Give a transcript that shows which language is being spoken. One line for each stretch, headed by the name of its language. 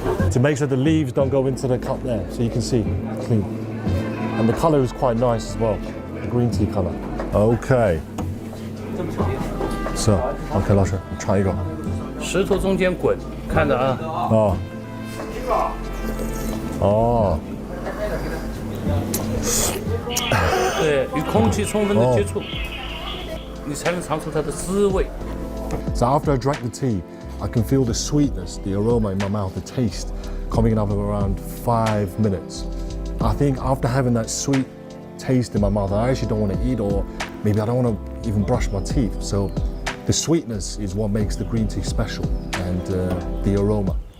English: To make sure the leaves don't go into the cup there, so you can see clean. And the colour is quite nice as well, the green tea colour. Okay. So, OK，
Chinese: 老师，你尝一个。石头中间滚，看着啊。哦。哦。对，与空气充分的接触，你才能尝出它的滋味。
English: So after I drank the tea, I can feel the sweetness, the aroma in my mouth, the taste coming up of around 5 minutes. I think after having that sweet taste in my mouth, I actually don't want to eat, or maybe I don't want to even brush my teeth. So the sweetness is what makes the green tea special, and the aroma.